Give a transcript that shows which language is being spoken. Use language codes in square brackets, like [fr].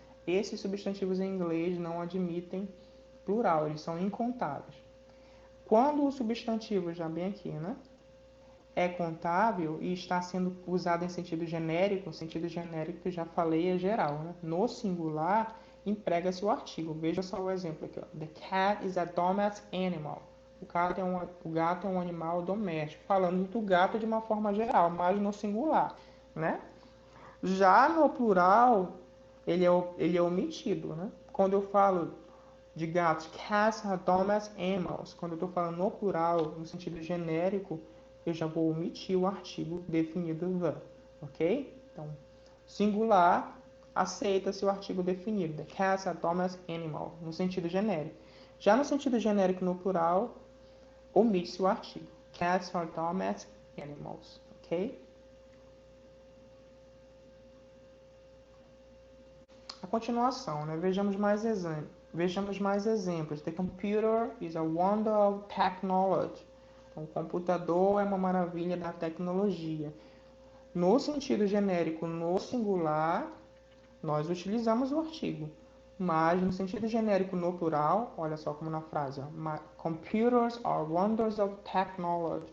[pt] Esses substantivos em inglês não admitem plural, eles são incontáveis. Quando o substantivo, já bem aqui, né, é contável e está sendo usado em sentido genérico, o sentido genérico que eu já falei é geral, né? No singular, emprega-se o artigo. Veja só o exemplo aqui, ó. [en] The cat is a domestic animal. [pt] O gato é um animal doméstico, falando do gato de uma forma geral, mas no singular, né? Já no plural, ele é omitido, né? Quando eu falo de gatos, [en] cats are domestic animals. [pt] Quando eu estou falando no plural, no sentido genérico, eu já vou omitir o artigo definido the, ok? Então, singular, aceita-se o artigo definido. [en] The cats are domestic animal, [pt] no sentido genérico. Já no sentido genérico no plural, omite-se o artigo. [en] Cats are domestic animals, ok? [pt] A continuação, né? Vejamos mais exemplos. [en] The computer is a wonder of technology. [pt] Então, o computador é uma maravilha da tecnologia. No sentido genérico, no singular, nós utilizamos o artigo. Mas no sentido genérico, no plural, olha só como na frase, ó, [en] computers are wonders of technology.